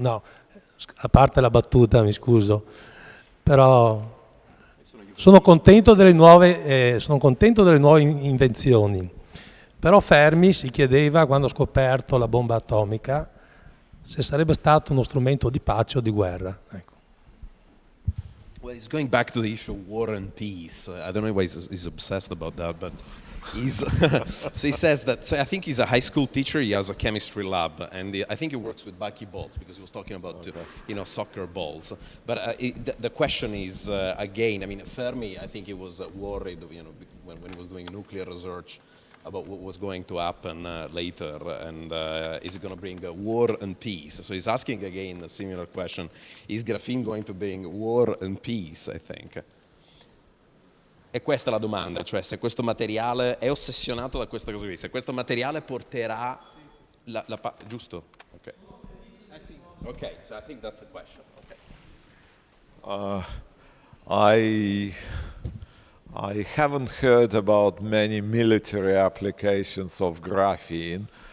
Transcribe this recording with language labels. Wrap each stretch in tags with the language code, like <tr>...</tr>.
<it>No, a parte la battuta, mi scuso. Però sono contento delle nuove invenzioni. Però Fermi si chiedeva, quando ha scoperto la bomba atomica, se sarebbe stato uno strumento di pace o di guerra. Ecco.</it> <en>Well, he's going back to the issue of war and peace. I don't know why he's obsessed about that, but he's so he says that. So I think he's a high school teacher. He has a chemistry lab, and I think he works with buckyballs because he was talking about soccer balls. But the question is again. I mean, Fermi, I think he was worried, when he was doing nuclear research about what was going to happen later, and is it going to bring war and peace? So he's asking again a similar question: is graphene going to bring war and peace? I think.</en> <it>E questa è la domanda, cioè se questo materiale è ossessionato da questa cosa qui, se questo materiale porterà giusto? Okay.</it> <en>Okay, so I think that's the question. Okay. I haven't heard about many military applications of graphene.</en>